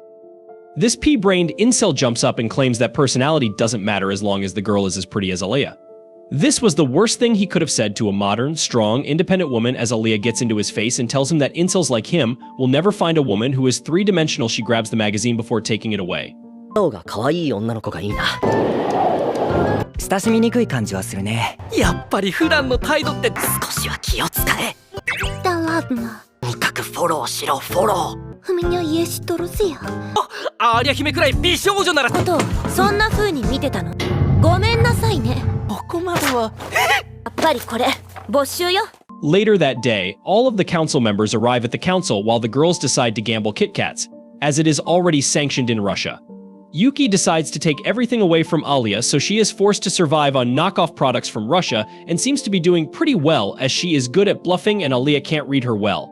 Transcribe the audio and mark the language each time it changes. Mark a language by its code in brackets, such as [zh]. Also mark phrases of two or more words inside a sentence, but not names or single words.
[en] This pea-brained incel jumps up and claims that personality doesn't matter as long as the girl is as pretty as Alya. This was the worst thing he could have said to a modern, strong, independent woman as Alya gets into his face and tells him that incels like him will never find a woman who is three-dimensional. She grabs the magazine before taking it away. [ja] が可愛い女の子がいいな。親しみにくい感じはするね。やっぱり普段の態度って少しは気を使え。 [ru] ладно. [ja] とにかくフォローしろ、フォロー。 [ru] У меня есть друзья. [ja] アーリャ姫くらい美少女なら。ことをそんな風に見てたの。ごめんなさいね。ここまでは。やっぱりこれ没収よ。 [en] Later that day, all of the council members arrive at the council while the girls decide to gamble Kit Kats, as it is already sanctioned in Russia. Yuki decides to take everything away from Alya, so she is forced to survive on knockoff products from Russia and seems to be doing pretty well as she is good at bluffing and Alya can't read her well.